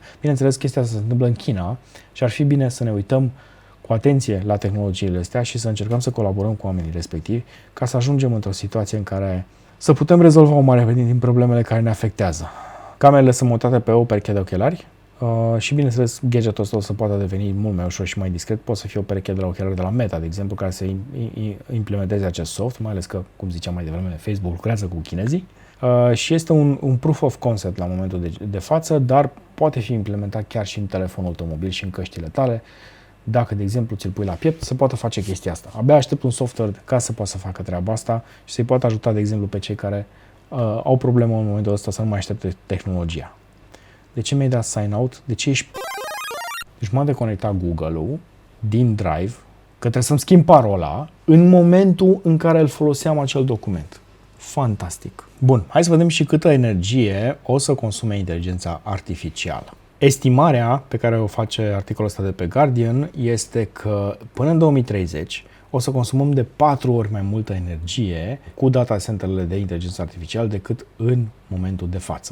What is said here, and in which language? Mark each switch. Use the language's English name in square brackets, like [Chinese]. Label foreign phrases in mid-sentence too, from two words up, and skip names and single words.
[Romanian] Bineînțeles, chestia asta se întâmplă în China și ar fi bine să ne uităm cu atenție la tehnologiile astea și să încercăm să colaborăm cu oamenii respectivi ca să ajungem într-o situație în care să putem rezolva o mare din problemele care ne afectează. Camerele sunt montate pe o pereche de ochelari și, bineînțeles, gadgetul ăsta o să poată deveni mult mai ușor și mai discret. Poate să fie o pereche de la ochelari de la Meta, de exemplu, care să implementeze acest soft, mai ales că, cum ziceam mai devreme, Facebook lucrează cu chinezii. Și este un [English] proof of concept [Romanian] la momentul de față, dar poate fi implementat chiar și în telefonul tău mobil și în căștile tale. Dacă, de exemplu, ți-l pui la piept, se poate face chestia asta. Abia aștept un software ca să poată să facă treaba asta și să-i poată ajuta, de exemplu, pe cei care au problemă în momentul ăsta să nu mai aștepte tehnologia. De ce mi-ai dat [English] sign out? [Romanian] De ce ești Deci m-a deconectat Google-ul din Drive, că trebuie să-mi schimb parola în momentul în care îl foloseam acel document. Fantastic. Bun, hai să vedem și câtă energie o să consume inteligența artificială. Estimarea pe care o face articolul ăsta de pe Guardian este că până în 2030 o să consumăm de 4 ori mai multă energie cu data centrele de inteligență artificială decât în momentul de față.